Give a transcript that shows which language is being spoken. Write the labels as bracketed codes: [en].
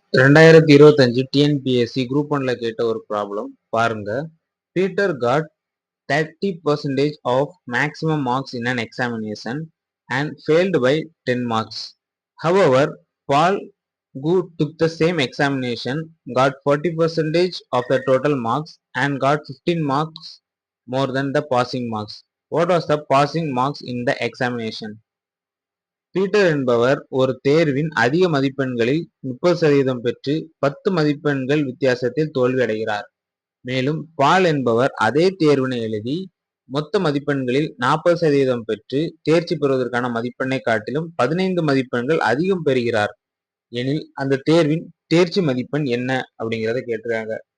[ta] 2025 TNPSC group 1ல கேட்ட ஒரு problem பாருங்க. [en] Peter got 30% of maximum marks in an examination and failed by 10 marks. However, Paul, who took the same examination, got 40% of the total marks and got 15 marks more than the passing marks. What was the passing marks in the examination? [ta] Peter என்பவர் ஒரு தேர்வின் அதிக மதிப்பெண்களில் 30% பெற்று 10 மதிப்பெண்கள் வித்தியாசத்தில் தோல்வி அடைகிறார். மேலும் பால் என்பவர் அதே தேர்வினை எழுதி மொத்த மதிப்பெண்களில் 40% பெற்று தேர்ச்சி பெறுவதற்கான மதிப்பெண்ணை காட்டிலும் 15 மதிப்பெண்கள் அதிகம் பெறுகிறார் எனில் அந்த தேர்வின் தேர்ச்சி மதிப்பெண் என்ன அப்படிங்கிறத கேட்டிருக்காங்க.